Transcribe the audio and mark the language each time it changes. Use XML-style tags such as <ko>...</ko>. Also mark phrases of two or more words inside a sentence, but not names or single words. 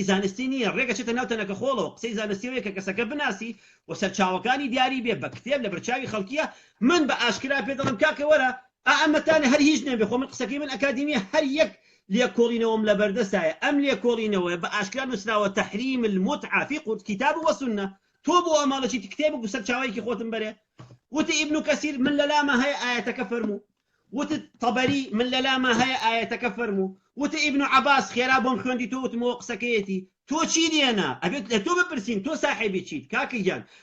<ckb>زانستی نیە ڕێگە چێتە ناو تەنەکە خۆڵەوە قسەی زانستی کە کەسەکە بناسی و سەرچاوەکانی دیاری بێ بە کتێب لە بەرچاوی خەڵکیە من بە ئاشکرا پێ دەڵم کاکە وەرە ئەمەتانە هەر هیچ نێبێ خۆ من قسەکەی من ئەکادیمیە هەر یەک لێکۆڵینەوەم لە بەردەستایە ئەم لێکۆڵینەوە بە ئاشکرا نووسراوە تەحریم</ckb> <ar>المتعة في كتاب وسنة</ar> <ckb>تۆ بۆ ئەماڵەچی کتێب و سەرچاوەیەکی خۆتم بەرێ وتی ئیبن کەثیر من لە لامە هەیە ئایەتەکە فەرموو وتت طەبەری من لە لامە هەیە ئایەتەکە فەرموو وتە ئیبن عەباس خێرا بۆم خوێندی تۆ وتمەوە قسەکەیەتی تۆ چی دێنا ئەبێت لە تۆ بپرسین تۆ ساحێبی چیت کاکە گیان</ckb>